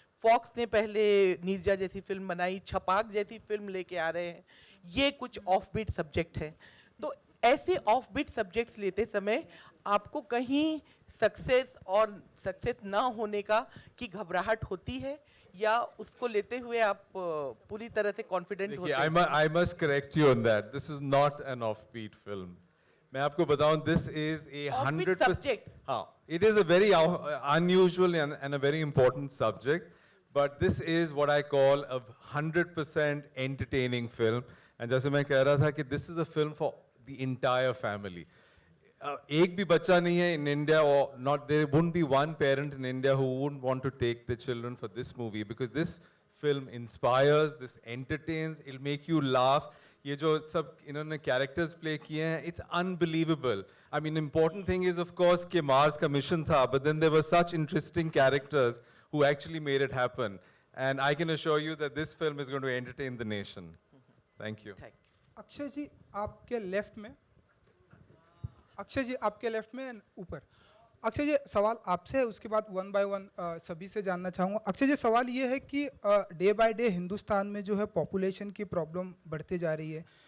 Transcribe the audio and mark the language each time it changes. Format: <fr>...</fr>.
<hi>Fox ने पहले नीरजा जैसी फिल्म बनाई, छपाक जैसी फिल्म लेके आ रहे हैं, ये कुछ ऑफबीट सब्जेक्ट है। तो ऐसे ऑफबीट सब्जेक्ट्स लेते समय आपको कहीं सक्सेस ना होने की घबराहट होती है या उसको लेते हुए आप पूरी तरह से कॉन्फिडेंट होते हैं?</hi> <en>I must correct you on that. This is not an offbeat film.</en> <hi>मैं आपको बताऊं,</hi> <en>this is a 100%. हाँ, it is a very unusual and a very important subject, but this is what I call a 100% entertaining film. And</en> <hi>जैसे मैं कह रहा था कि</hi> <en>this is a film for the entire family.</en> <hi>एक भी बच्चा नहीं है</hi> <en>in India, or not, there wouldn't be one parent in India who wouldn't want to take their children for this movie, because this film inspires, this entertains, it'll make you laugh.</en> <hi>ये जो सब इन्होंने characters play किए हैं,</hi> <en>it's unbelievable. I mean, important thing is of course कि Mars का mission था, but then there were such interesting characters who actually made it happen. And I can assure you that this film is going to entertain the nation. Thank you.</en> <hi>Akshay जी आपके left में, अक्षय जी आपके left में ऊपर। अक्षय जी सवाल आपसे है, उसके बाद वन बाय वन सभी से जानना चाहूँगा। अक्षय जी सवाल ये है कि डे बाय डे हिंदुस्तान में जो है पॉपुलेशन की प्रॉब्लम बढ़ते जा रही है।</hi>